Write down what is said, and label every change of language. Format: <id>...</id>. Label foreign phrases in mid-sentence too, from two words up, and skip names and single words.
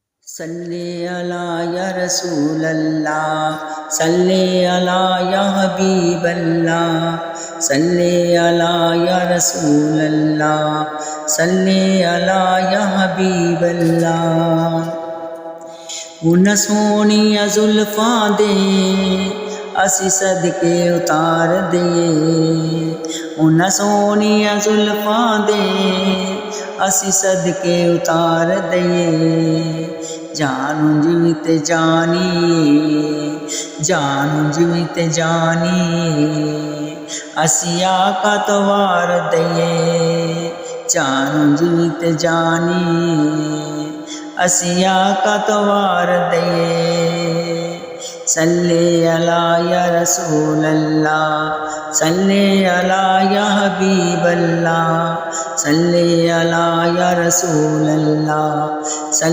<ar>صل على يا رسول الله، صل على يا حبيب الله، صل على يا رسول الله، صل على يا حبيب الله.</ar> <pa>اون سوہنیاں زلفاں دے اسی صدقے اتار دتے، اون سوہنیاں زلفاں دے اسی صدقے اتار دتے. جانوں جیوت جانیے، جانوں جیوت جانیے، اسی آقا توں وار دتے. جانوں جیوت جانیے، اسی آقا توں وار دتے.</pa> <ar>صل على يا رسول الله، صل على يا حبيب الله، صل على يا رسول الله.</ar>